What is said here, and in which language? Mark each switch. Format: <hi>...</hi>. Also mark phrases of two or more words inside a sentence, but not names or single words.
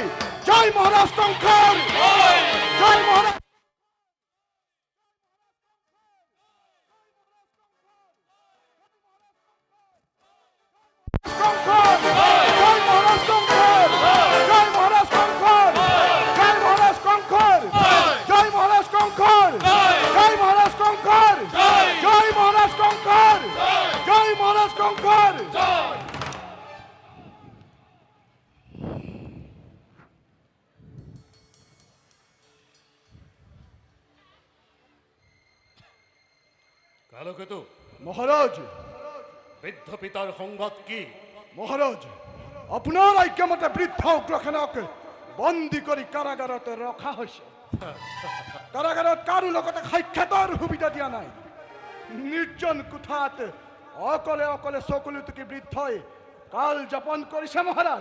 <as>জয় মহাৰাজ কংসৰ, জয় মহাৰাজ কংসৰ, জয় মহাৰাজ কংসৰ, জয় মহাৰাজ কংসৰ, জয় মহাৰাজ কংসৰ, জয় মহাৰাজ কংসৰ, জয় মহাৰাজ কংসৰ, জয় মহাৰাজ কংসৰ, জয় মহাৰাজ কংসৰ। কালকেতু, মহারাজ, বৃদ্ধ পিতার সংবাদ কি? মহারাজ, আপোনাৰ আজ্ঞামতে বৃদ্ধ উগ্ৰসেনক বন্দী কৰি কাৰাগাৰত ৰখা হৈছে। কাৰাগাৰত কাৰো লগতে সাক্ষাতৰ সুবিধা দিয়া নাই। নিৰ্জন কোঠাত অকলে অকলে চকুলুটুকি বৃদ্ধই কাল যাপন কৰিছে মহাৰাজ।</as>